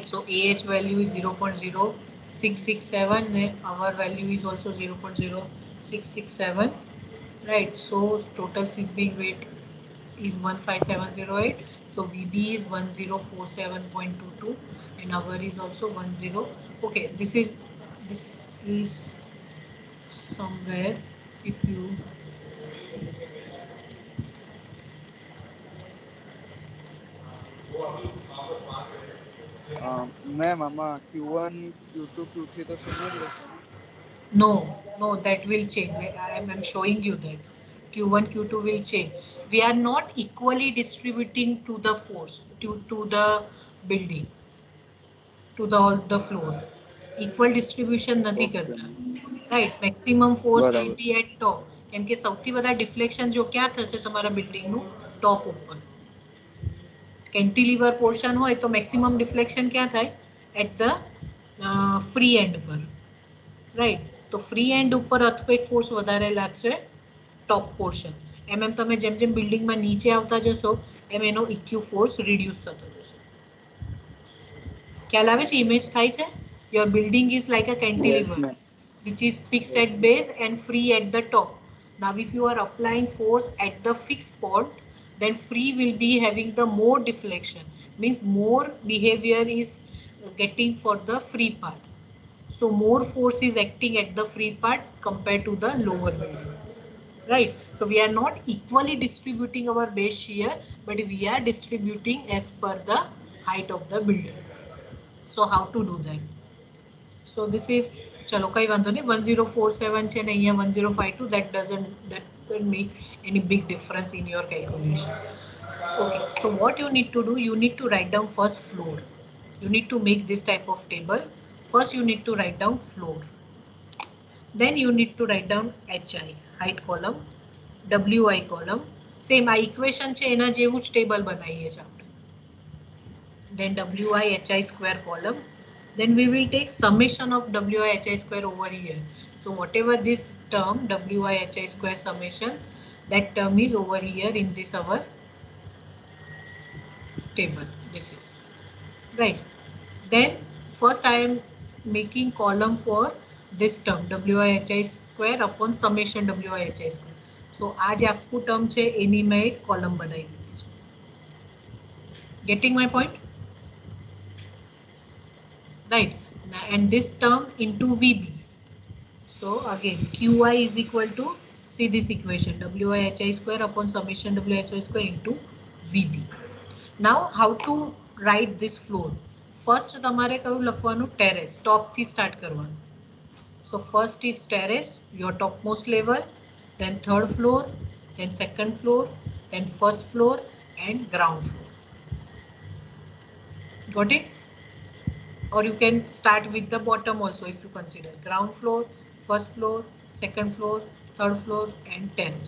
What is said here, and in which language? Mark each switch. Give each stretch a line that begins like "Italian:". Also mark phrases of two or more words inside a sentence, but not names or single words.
English: So AH value is 0.0667, our value is also 0.0667, right? So total seismic weight is 15708. So VB is 1047.22 and our is also 10. Okay, this is somewhere if you
Gujarati: મેમ આમાં Q1 Q2 Q3 તો સેમ જ રહેશે ને?
English: no, that will change. I'm showing you that Q1 Q2 will change. We are not equally distributing to the force to the building, to all the floor. Equal distribution
Gujarati: નથી કરતા,
English: right? Maximum force will be at top,
Gujarati: કેમ કે સૌથી વધારે ડિફ્લેક્શન જો ક્યાં થશે તમારા બિલ્ડિંગનું ટોપ ઉપર.
English: cantilever portion
Gujarati: હોય તો
English: maximum deflection
Gujarati: ક્યાં થાય?
English: at the free end પર, રાઈટ?
Gujarati: તો
English: free end
Gujarati: ઉપર
English: earthquake force
Gujarati: વધારે લાગશે
English: top portion.
Gujarati: એમ તમે જેમ જેમ બિલ્ડિંગમાં નીચે આવતા જશો એમ એનો
English: EQ force reduce
Gujarati: થતો જશે. ખ્યાલ આવે છે? ઇમેજ થાય છે?
English: your building is like a cantilever which is fixed at base and free at the top. Now if you are applying force at the fixed point, then free will be having the more deflection, means more behavior is getting for the free part. So more force is acting at the free part compared to the lower building, right? So we are not equally distributing our base shear, but we are distributing as per the height of the building. So how to do that? So this is,
Gujarati: ચાલો કંઈ વાંધો નહીં, 1047 છે ને અહીંયા 1052,
English: that doesn't make any big difference in your calculation. Okay, so what you need to do, you need to write down first floor. You need to make this type of table. First you need to write down floor, then you need to write down HI, height column, WI column.
Gujarati: Same આ equation છે એના જેવું જ table બનાવીએ છીએ આપણે.
English: Then WI HI square column. Then we will take summation of WI HI square over here. So whatever this term WI HI square summation, that term is over here in this our table. This is right. Then first I am making column for this term WI HI square upon summation WI HI square.
Gujarati: So
Hindi: आज आपको
Gujarati: term છે એની
Hindi: मैं एक column बनाई
Gujarati: દીધી છે.
English: Getting my point? Right, and this term into VB. So again, Qi is equal to, see this equation, Wi Hi square upon summation Wi square into Vb. Now how to write this floor?
Gujarati: First તમારે કયું લખવાનું? ટેરેસ, ટોપ થી સ્ટાર્ટ કરવાનું.
English: So first is terrace, your topmost level, then third floor, then second floor, then first floor and ground floor. Got it? Or you can start with the bottom also if you consider ground floor, first floor, second floor, third floor and terrace.